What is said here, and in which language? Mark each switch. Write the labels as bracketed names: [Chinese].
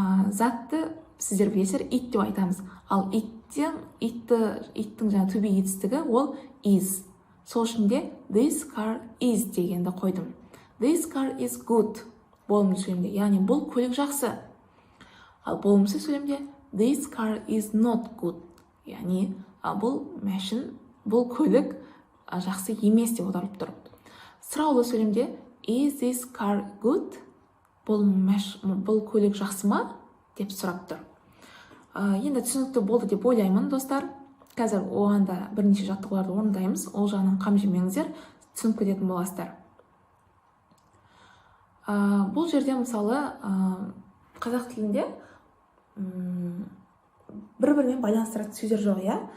[Kazakh] Затты сіздер білесіздер ит деп айтамыз. Ал иттің жаңа to be етістігі ол is. Сол үшін де [English] this car is [Kazakh] дегенді қойдым. [English] This car is good. [Kazakh] Болымды сөйлемде, яғни бұл көлік жақсы. Ал болымсыз сөйлемде [English] this car is not good. [Kazakh] Яғни бұл көлік жақсы емес деп аударылып тұр. Сұраулы сөйлемде [English] is this car good? [Kazakh] Бұл көлік жақсы ма деп сұрап тұр. Енді түсінікті болды деп ойлаймын, достар. Қазір оғанда бірнеше жаттығуларды орындаймыз. Ол жағынан қам жемеңіздер, түсініп кететін боласыздар. Бұл жерде мысалы қазақ тілінде бір-бірімен байланыстыратын сөздер жоқ, иә?